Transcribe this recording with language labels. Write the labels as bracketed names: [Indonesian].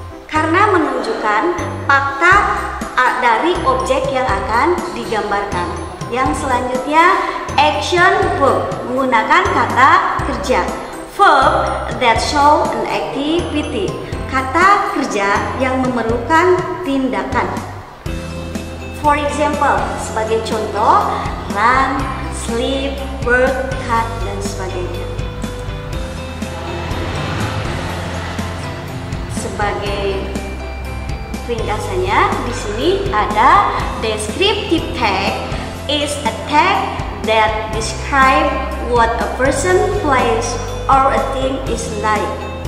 [Indonesian] Karena menunjukkan fakta dari objek yang akan digambarkan. Yang selanjutnya, action verb menggunakan kata kerja. [English] Verb that show an activity. [Indonesian] Kata kerja yang memerlukan tindakan. [English] For example, [Indonesian] sebagai contoh, [English] run, sleep, work, cut, [Indonesian] dan sebagainya. Sebagai ringkasannya, di sini ada [English] descriptive tag is a tag that describe what a person, place, or a thing is like.